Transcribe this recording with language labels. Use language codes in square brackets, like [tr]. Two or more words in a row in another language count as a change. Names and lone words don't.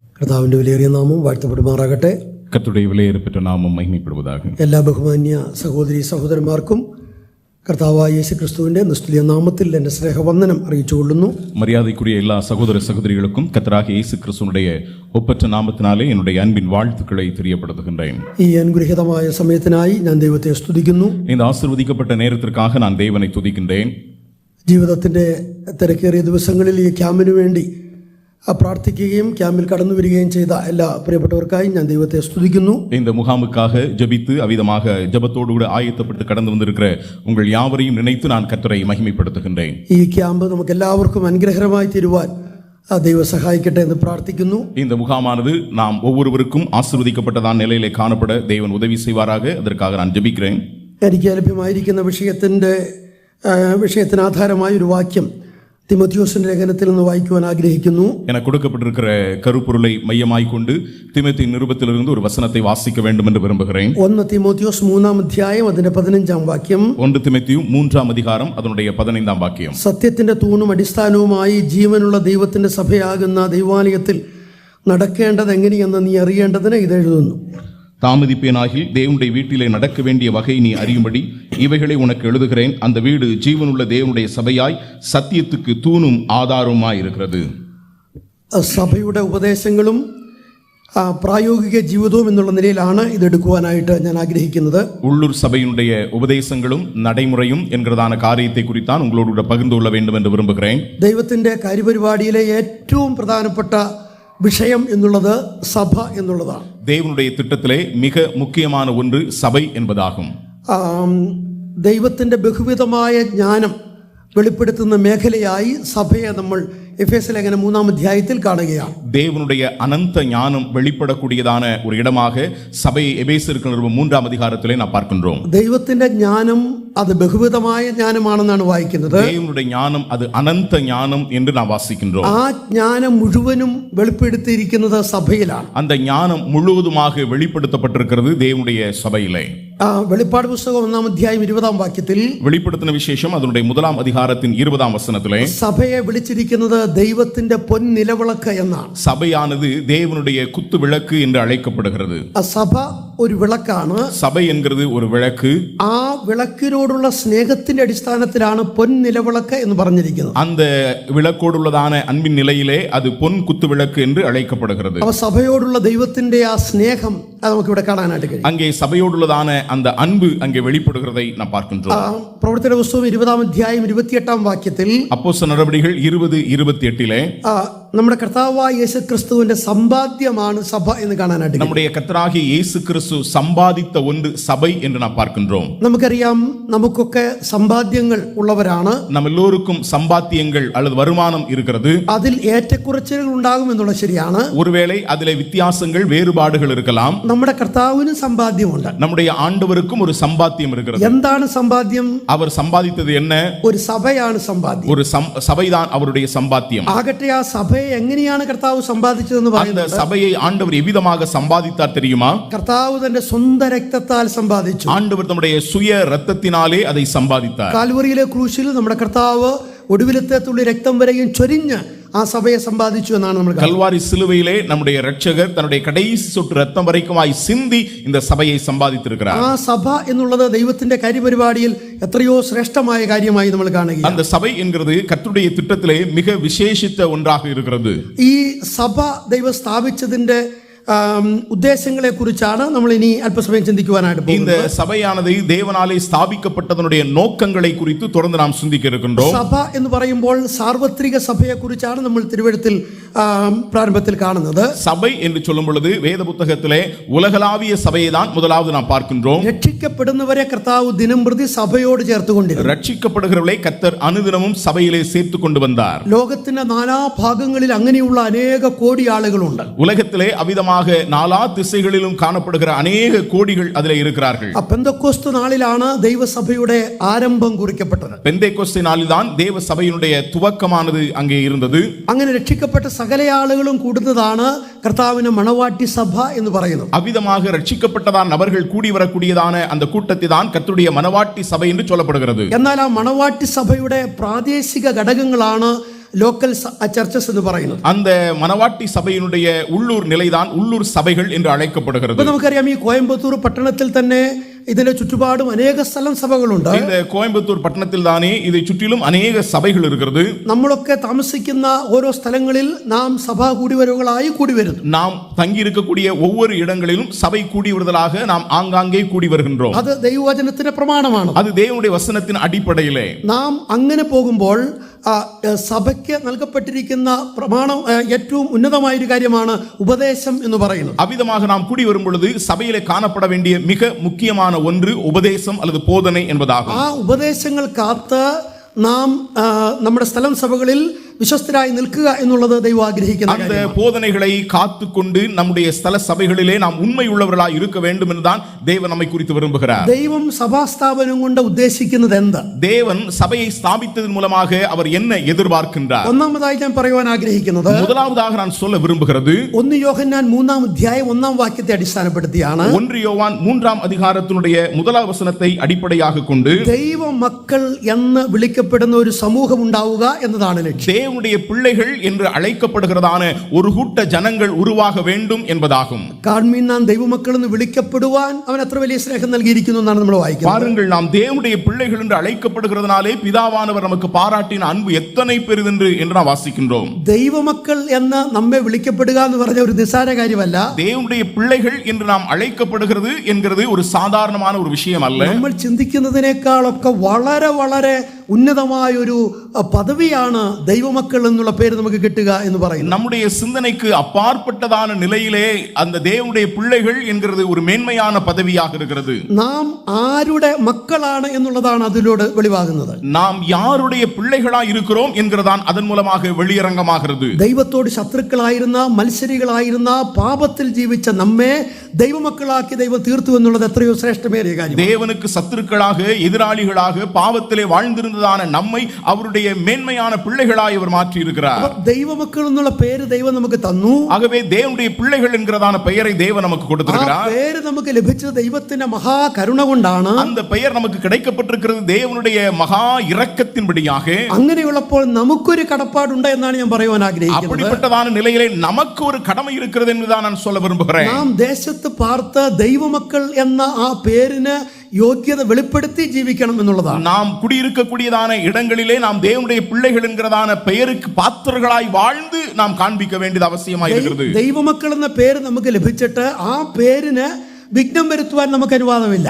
[ml] കർത്താവിൻ്റെ വിലയേറിയ നാമം വാഴ്ത്തപ്പെടുമാറാകട്ടെ. [ta] கர்த்தருடைய விலையேறிய நாமம் மகிமைப்படுவதாக. [ml] എല്ലാ ബഹുമാന്യ സഹോദരി സഹോദരന്മാർക്കും കർത്താവായ യേശു ക്രിസ്തുവിൻ്റെ നിസ്തുല്യ നാമത്തിൽ എൻ്റെ സ്നേഹവന്ദനം അറിയിച്ചുകൊള്ളുന്നു. [ta] மரியாதைக்குரிய எல்லா சகோதர சகோதரிகளுக்கும் கர்த்தராகிய இயேசு கிறிஸ்துவினுடைய ஒப்பற்ற நாமத்தினாலே என்னுடைய அன்பின் வாழ்த்துக்களை தெரியப்படுத்துகின்றேன். [ml] ഈ അനുഗ്രഹീതമായ സമയത്തിനായി ഞാൻ ദൈവത്തെ സ്തുതിക്കുന്നു. [ta] இந்த ஆசீர்வதிக்கப்பட்ட நேரத்திற்காக நான் தேவனை துதிக்கின்றேன். [ml] ജീവിതത്തിൻ്റെ തിരക്കേറിയ ദിവസങ്ങളിൽ ഈ ക്യാമ്പിനു വേണ്ടി പ്രാർത്ഥിക്കുകയും ക്യാമ്പിൽ കടന്നു വരികയും ചെയ്ത എല്ലാ പ്രിയപ്പെട്ടവർക്കായി ഞാൻ ദൈവത്തെ സ്തുതിക്കുന്നു. [ta] இந்த முகாமுக்காக ஜெபித்து அவிதமாக ஜெபத்தோடு கூட ஆயத்தப்பட்டு கடந்து வந்திருக்கிற உங்கள் யாவரையும் நினைத்து நான் கர்த்தரை மகிமைப்படுத்துகின்றேன். ഈ ക്യാമ്പ് നമുക്ക് എല്ലാവർക്കും അനുഗ്രഹമായി തീരുവാൻ ദൈവം സഹായിക്കട്ടെ എന്ന് പ്രാർത്ഥിക്കുന്നു. இந்த முகாமானது நாம் ஒவ்வொருவருக்கும் ஆசீர்வதிக்கப்பட்டதான நிலையிலே காணப்பட தேவன் உதவி செய்வாராக. அதற்காக நான் ஜெபிக்கிறேன். [ml] എനിക്ക് ലഭ്യമായിരിക്കുന്ന വിഷയത്തിന് ആധാരമായ ഒരു വാക്യം തിമോത്തിയോസിന്റെ ലേഖനത്തിൽ നിന്ന് വായിക്കുവാൻ ആഗ്രഹിക്കുന്നു. [ta] எனக்கு கொடுக்கப்பட்டிருக்கிற கருப்பொருளை மையமாய் கொண்டு தீமோத்தேயு நிருபத்திலிருந்து ஒரு வசனத்தை வாசிக்க வேண்டும் என்று விரும்புகிறேன். [ml] 1 തിമോത്തിയോസ് 3-ാം അധ്യായം അതിന്റെ 15-ാം വാക്യം. [ta] 1 തിമോത്തിയു 3-ാം அதிகாரம் அதனுடைய 15-ஆம் வாக்கியம். [ml] സത്യത്തിന്റെ തൂണും അടിസ്ഥാനവുമായി ജീവനുള്ള ദൈവത്തിന്റെ സഭയാകുന്ന ദൈവാലയത്തിൽ നടക്കേണ്ടത് എങ്ങനെയെന്ന് നീ അറിയേണ്ടതിന് ഇത് എഴുതുന്നു. [ta] தாமதிப்பேனாகில் தேவனுடைய வீட்டிலே நடக்க வேண்டிய வகை நீ அறியும்படி இவைகளை உனக்கு எழுதுகிறேன். அந்த வீடு ஜீவனுள்ள தேவனுடைய சபையாய் சத்தியத்துக்கு தூணும் ஆதாரமாய் இருக்கிறது. [ml] സഭയുടെ ഉപദേശങ്ങളും പ്രായോഗിക ജീവിതവും എന്നുള്ള നിലയിലാണ് ഇത് എടുക്കുവാനായിട്ട് ഞാൻ ആഗ്രഹിക്കുന്നത്. [ta] உள்ளூர் சபையினுடைய உபதேசங்களும் நடைமுறையும் என்கிறதான காரியத்தை குறித்தான் உங்களோடு பகிர்ந்து கொள்ள வேண்டும் என்று விரும்புகிறேன். [ml] ദൈവത്തിന്റെ കാര്യപരിപാടിയിലെ ഏറ്റവും പ്രധാനപ്പെട്ട விஷயம் എന്നുള്ളത് സഭ എന്നുള്ളതാണ്. [ta] தேவனுடைய திட்டத்திலே மிக முக்கியமான ஒன்று சபை என்பதாகும். [ml] ദൈവത്തിന്റെ ബഹുവിധമായ ജ്ഞാനം വെളിപ്പെടുത്തുന്ന മേഖലയായി സഭയെ നമ്മൾ എഫേസ്യ ലേഖനം 3-ാം അധ്യായത്തിൽ കാണുകയാണ്. [ta] தேவனுடைய அனந்த ஞானம் வெளிப்படக்கூடியதான ஒரு இடமாக சபையை எபேசியருக்கு நிருபம் 3-ாம் அதிகாரத்திலே நாம் பார்க்கின்றோம். [ml] ദൈവത്തിന്റെ ജ്ഞാനം അത് ബഹുവിധമായ ജ്ഞാനമാണെന്നാണ് വായിക്കുന്നത്. [ta] தேவனுடைய ஞானம் அது அனந்த ஞானம் என்று நாம் வாசிக்கின்றோம். [ml] ആ ജ്ഞാനം മുഴുവനും വെളിപ്പെടുത്തിയിരിക്കുന്നത് സഭയിലാണ്. [ta] அந்த ஞானம் முழுவதுமாக வெளிப்படுத்தப்பட்டிருக்கிறது தேவனுடைய சபையிலே. [ml] വെളിപ്പാട് പുസ്തകം 1-ാം അധ്യായം 20-ാം വാക്യത്തിൽ [ta] வெளிப்படுத்தின விசேஷம் அதனுடைய 1-ாம் அதிகாரத்தின் 20-ாம் வசனத்திலே [ml] സഭയെ വിളിച്ചിരിക്കുന്നത് ദൈവത്തിന്റെ പൊൻനിലവിളക്ക് എന്നാണ്. [ta] சபையானது தேவனுடைய குத்து விளக்கு என்று அழைக்கப்படுகிறது. [ml] സഭ ഒരു വിളക്കാണ്. [ta] சபை என்கிறது ஒரு விளக்கு. [ml] ആ വിളക്കിനോടുള്ള സ്നേഹത്തിന്റെ അടിസ്ഥാനത്തിലാണ് പൊൻനിലവിളക്ക് എന്ന് പറഞ്ഞിരിക്കുന്നത്. [ta] அந்த விளக்கோடுள்ளதான அன்பின் நிலையிலே அது பொன் குத்து விளக்கு என்று அழைக்கப்படுகிறது. [ml] അവ സഭയോടുള്ള ദൈവത്തിന്റെ ആ സ്നേഹം അത് നമുക്ക് ഇവിടെ കാണാനായിട്ട് കഴിയും. [ta] அங்கே சபையோடுள்ளதான அந்த அன்பு அங்கே வெளிப்படுகிறதை நாம் பார்க்கின்றோம். [ml] പ്രവർത്തന പുസ്തകം 20-ാം അധ്യായം 28-ാം വാക്യത്തിൽ [ta] அப்போஸ்தலர் நடபடிகள் 20:28 [ml] നമ്മുടെ കർത്താവായ യേശു ക്രിസ്തുവിന്റെ സമ്പാദ്യമാണ് സഭ എന്ന് കാണാനായിട്ട്. [ta] நம்முடைய கர்த்தராகிய இயேசு கிறிஸ்து சம்பாதித்த ஒன்று சபை என்று நாம் பார்க்கின்றோம். [ml] നമുക്കറിയാം നമുക്കൊക്കെ സമ്പാദ്യങ്ങൾ ഉള്ളവരാണ്. [ta] நம்ம எல்லோருக்கும் சம்பாத்தியங்கள் அல்லது வருமானம் இருக்கிறது. [ml] അതിൽ ഏറ്റക്കുറച്ചിലുകൾ ഉണ്ടാകും എന്നുള്ളത് ശരിയാണ്. [ta] ஒருவேளை அதிலே வித்தியாசங்கள் வேறுபாடுகள் இருக்கலாம். [ml] നമ്മുടെ കർത്താവിന് സമ്പാദ്യമുണ്ട്. [ta] நம்முடைய ஆண்டவருக்கும் ஒரு சம்பாத்தியம் இருக்கிறது. [ml] എന്താണ് സമ്പാദ്യം? [ta] அவர் சம்பாதித்தது என்ன? [ml] ഒരു സഭയാണ് സമ്പാദ്യം. [ta] ஒரு சபைதான் அவருடைய சம்பாத்தியம். [ml] ആകട്ടെ ആ സഭയെ എങ്ങനെയാണ് കർത്താവ് സമ്പാദിച്ചതെന്ന് പറയുന്നത്. [ta] அந்த சபையை ஆண்டவர் எவ்விதமாக சம்பாதித்தார் தெரியுமா? [ml] കർത്താവ് തന്റെ സ്വന്തം രക്തത്താൽ സമ്പാദിച്ചു. [ta] ஆண்டவர் தம்முடைய சுய ரத்தத்தினாலே அதை சம்பாதித்தார். [ml] കാൽവറിയിലെ ക്രൂശിൽ നമ്മുടെ കർത്താവ് ഒടുവിലത്തെ തുള്ളി രക്തം വരെയും ചൊരിഞ്ഞ് ആ സഭയെ സമ്പാദിച്ചു എന്നാണ് നമ്മൾ. [ta] கல்வாரி சிலுவையிலே நம்முடைய இரட்சகர் தன்னுடைய கடைசி சொட்டு ரத்தம் வரைக்குமாய் சிந்தி இந்த சபையை சம்பாதித்திருக்கிறார். [ml] ആ സഭ എന്നുള്ളത് ദൈവത്തിന്റെ കാര്യപരിപാടിയിൽ എത്രയോ ശ്രേഷ്ഠമായ കാര്യമായി നമ്മൾ കാണുകയാണ്. [ta] அந்த சபை என்கிறது கர்த்தருடைய திட்டத்திலே மிக விசேஷித்த ஒன்றாக இருக்கிறது. [ml] ഈ സഭ ദൈവം സ്ഥാപിച്ചതിന്റെ ഉദ്ദേശങ്ങളെ കുറിച്ചാണ് നമ്മൾ ഇനി അല്പസമയം ചിന്തിക്കുവാനായിട്ട് പോകുന്നത്. [ta] இந்த சபையானது தேவனாலே ஸ்தாபிக்கப்பட்டதனுடைய நோக்கங்களை குறித்து தொடர்ந்து நாம் சிந்திக்க இருக்கின்றோம். [ml] സഭ എന്ന് പറയുമ്പോൾ സാർവത്രിക സഭയെ കുറിച്ചാണ് നമ്മൾ തിരുവെഴുത്തിൽ പ്രാരംഭത്തിൽ കാണുന്നത്. [ta] சபை என்று சொல்லும் பொழுது வேத புத்தகத்திலே உலகளாவிய சபையை தான் முதலாவது நாம் பார்க்கின்றோம். [ml] രക്ഷിക്കപ്പെടുന്നവരെ കർത്താവ് ദിനംപ്രതി സഭയോട് ചേർത്തുകൊണ്ടിരുന്നു. [ta] ரட்சிக்கப்படுகிறவர்களை கர்த்தர் அனுதினமும் சபையிலே சேர்த்து கொண்டு வந்தார். [ml] ലോകത്തിന്റെ നാനാഭാഗങ്ങളിൽ അങ്ങനെയുള്ള അനേക കോടി ആളുകളുണ്ട്. [ta] உலகத்திலே அவிதமாக நாலா திசைகளிலும் காணப்படுகிற அநேக கோடிகள் அதிலே இருக்கிறார்கள். [ml] பெந்தெக்கோஸ்து நாளிലാണ് ദൈവസഭയുടെ ആരംഭം കുറിക്കപ്പെട്ടത്. [ta] பெந்தேகோஸ்து நாளில்தான் தேவ சபையினுடைய துவக்கமானது அங்கே இருந்தது. [ml] അങ്ങനെ രക്ഷിക്കപ്പെട്ട സകല ആളുകളും കൂടുന്നതാണ് കർത്താവിന്റെ മണവാട്ടി സഭ എന്ന് പറയുന്നത്. [ta] அவ்விதமாக ரட்சிக்கப்பட்டதான நபர்கள் கூடி வரக்கூடியதான அந்த கூட்டத்தை தான் கர்த்தருடைய மணவாட்டி சபை என்று சொல்லப்படுகிறது. [ml] എന്നാൽ ആ മണവാട്ടി സഭയുടെ പ്രാദേശിക ഘടകങ്ങളാണ് [en] local churches [ml] എന്ന് പറയുന്നത്. [ta] அந்த மனவாட்டி சபையினுடைய உள்ளூர் நிலைதான் உள்ளூர் சபைகள் என்று அழைக்கப்படுகிறது. [ml] ഇപ്പൊ നമുക്കറിയാം ഈ കോയമ്പത്തൂർ പട്ടണത്തിൽ തന്നെ ഇതിന്റെ ചുറ്റുപാടും അനേക സ്ഥലം സഭകളുണ്ട്. [ta] இந்த கோயம்புத்தூர் பட்டணத்தில் தானே இதை சுற்றிலும் அநேக சபைகள் இருக்கிறது. [ml] നമ്മളൊക്കെ താമസിക്കുന്ന ഓരോ സ്ഥലങ്ങളിൽ നാം സഭാ കൂടിവരവുകളായി കൂടി വരുന്നു. [ta] நாம் தங்கி இருக்கக்கூடிய ஒவ்வொரு இடங்களிலும் சபை கூடி வருதலாக நாம் ஆங்காங்கே கூடி வருகின்றோம். [ml] അത് ദൈവവചനത്തിന്റെ പ്രമാണമാണ്. [ta] அது தேவனுடைய வசனத்தின் அடிப்படையிலே [ml] നാം അങ്ങനെ പോകുമ്പോൾ സഭയ്ക്ക് നൽകപ്പെട്ടിരിക്കുന്ന പ്രമാണം ഏറ്റവും ഉന്നതമായൊരു കാര്യമാണ് ഉപദേശം എന്ന് പറയുന്നത്. [ta] அவ்விதமாக நாம் கூடி வரும் பொழுது சபையிலே காணப்பட வேண்டிய மிக முக்கியமான ஒன்று உபதேசம் அல்லது போதனை என்பதாகும். [ml] ആ ഉപദേശങ്ങൾ കാത്ത് നാം നമ്മുടെ സ്ഥലം സഭകളിൽ വിശ്വസ്തരായി നിൽക്കുക എന്നുള്ളത് ദൈവം ആഗ്രഹിക്കുന്ന [ta] அந்த போதனைகளை காத்துக்கொண்டு நம்முடைய ஸ்தல சபைகளிலே நாம் உண்மையுள்ளவர்களாய் இருக்க வேண்டும் என்றுதான் தேவன் நம்மை குறித்து விரும்புகிறார். [ml] ദൈവം സഭാസ്ഥാപനം കൊണ്ട് ഉദ്ദേശിക്കുന്നത് എന്ത്? [ta] தேவன் சபையை ஸ்தாபித்ததன் மூலமாக அவர் என்ன எதிர்பார்க்கின்றார்? [ml] ഒന്നാമതായി ഞാൻ പറയുവാൻ ആഗ്രഹിക്കുന്നത്, [ta] முதலாவதாக நான் சொல்ல விரும்புகிறது [ml] 1 യോഹന്നാൻ 3-ാം അധ്യായം 1-ാം വാക്യത്തെ അടിസ്ഥാനപ്പെടുത്തിയാണ്. [ta] 1 யோவான் 3-ാം அதிகாரத்தினுடைய முதலாம் வசனத்தை அடிப்படையாக கொண்டு [ml] ദൈവ മക്കൾ എന്ന് വിളിക്കപ്പെടുന്ന ഒരു സമൂഹം ഉണ്ടാവുക എന്നതാണ് ലക്ഷ്യം. [ta] தேவனுடைய பிள்ளைகள் என்று அழைக்கப்படுகிறதான ஒரு கூட்ட ஜனங்கள் உருவாக வேண்டும் என்பதாகும். [ml] കാൺമീൻ നാം ദൈവമക്കൾ എന്ന് വിളിക്കപ്പെടുവാൻ അവൻ എത്ര വലിയ സ്നേഹം നൽകിയിരിക്കുന്നു എന്നാണ് നമ്മൾ വായിക്കുന്നത്. [ta] பாருங்கள், நாம் தேவனுடைய பிள்ளைகள் என்று அழைக்கப்படுகிறதுனாலே பிதாவானவர் நமக்கு பாராட்டின அன்பு எத்தனை பெரிதென்று என்று நாம் வாசிக்கின்றோம். [ml] ദൈവമക്കൾ എന്ന് നമ്മെ വിളിക്കപ്പെടുക എന്ന് പറഞ്ഞ ഒരു നിസ്സാര കാര്യമല്ല. [ta] தேவனுடைய பிள்ளைகள் என்று நாம் அழைக்கப்படுகிறது என்கிறது ஒரு சாதாரணமான ஒரு விஷயம் அல்ல. [ml] നമ്മൾ ചിന്തിക്കുന്നതിനേക്കാളൊക്കെ വളരെ വളരെ ഉന്നതമായ ഒരു പദവിയാണ് ദൈവമക്കൾ എന്നുള്ള പേര് നമുക്ക് കിട്ടുക എന്ന് പറയുന്നത്. [ta] நம்முடைய சிந்தனைக்கு அப்பாற்பட்டதான நிலையிலே அந்த தேவனுடைய பிள்ளைகள் என்கிறது ஒரு மேன்மையான பதவியாக இருக்கிறது. [ml] നാം ആരുടെ മക്കളാണ് എന്നുള്ളതാണ് അതിലൂടെ വെളിവാകുന്നത്. [ta] நாம் யாருடைய பிள்ளைகளாய் இருக்கிறோம் என்கிறதான் அதன் மூலமாக வெளியரங்கமாகிறது. [ml] ദൈവത്തോട് ശത്രുക്കളായിരുന്ന മത്സരികളായിരുന്ന പാപത്തിൽ ജീവിച്ച നമ്മെ ദൈവമക്കളാക്കി ദൈവം തീർത്തു എന്നുള്ളത് എത്രയോ ശ്രേഷ്ഠമേറിയ കാര്യം. [ta] தேவனுக்கு சத்துருக்களாக எதிராளிகளாக பாவத்திலே வாழ்ந்திருந்ததான நம்மை அவருடைய மேன்மையான பிள்ளைகளாய் அவர் மாற்றி இருக்கிறார். [ml] ദൈവമക്കൾ എന്നുള്ള പേര് ദൈവം നമുക്ക് തന്നു. [ta] ஆகவே தேவனுடைய பிள்ளைகள் என்கிறதான பெயரை தேவன் நமக்கு கொடுத்திருக்கிறார். [ml] പേര് നമുക്ക് ലഭിച്ചത് ദൈവത്തിന്റെ മഹാ കരുണ കൊണ്ടാണ്. [ta] அந்த பெயர் நமக்கு கிடைக்கப்பட்டிருக்கிறது தேவனுடைய மகா இரக்கத்தின்படியாக. [ml] അങ്ങനെയുള്ളപ്പോൾ നമുക്കൊരു കടപ്പാടുണ്ട് എന്നാണ് ഞാൻ പറയുവാൻ ആഗ്രഹിക്കുന്നത്. [ta] அப்படிப்பட்டதான நிலையிலே நமக்கு ஒரு கடமை இருக்கிறது என்றுதான் நான் சொல்ல விரும்புகிறேன். [ml] നാം ദേശത്ത് പാർത്ത് ദൈവമക്കൾ എന്ന ആ പേരിന് യോഗ്യത വെളിപ്പെടുത്തി ജീവിക്കണം എന്നുള്ളതാണ്. [ta] நாம் குடியிருக்கக்கூடியதான இடங்களிலே நாம் தேவனுடைய பிள்ளைகள் என்கிறதான பெயருக்கு பாத்திரர்களாய் வாழ்ந்து நாம் காண்பிக்க வேண்டியது அவசியமாய் இருக்கிறது. [ml] ദൈവമക്കൾ എന്ന പേര് നമുക്ക് ലഭിച്ചിട്ട് ആ പേരിന് വിഘ്നം വരുത്തുവാൻ നമുക്ക് അനുവാദമില്ല.